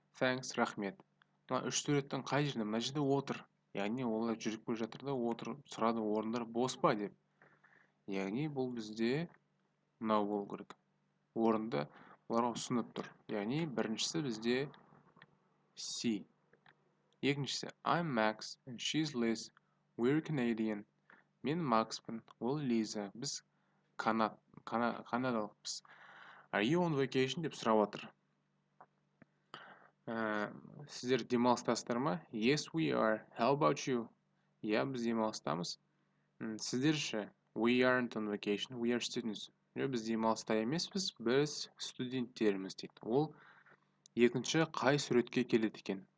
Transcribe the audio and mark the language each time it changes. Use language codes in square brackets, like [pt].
[kk] Thanks, рахмет. Мына үш суреттің қай жерінде? Мына жерде отыр. Яғни олар жүріп келе жатыр да отыр, сұрады, орындар бос па деп. Яғни бұл бізде мынау болу керек. Орынды оларға ұсынып тұр. Яғни біріншісі бізде C. [en] Екіншісі I'm Max and she's Liz. We're Canadian. [kk] Мен Макспын, ол Лиза. Біз канадалықпыз. [en] Are you on vacation [kk] деп сұрап отыр. Сіздер демалыстасыздар ма? [en] Yes, we are. How about you? [kk] Я, біз демалыстамыз. Сіздер ше? [en] We aren't on vacation. We are students. [kk] Біз демалыста емеспіз, біз студенттерміз дейді. Ол екінші қай суретке келеді екен?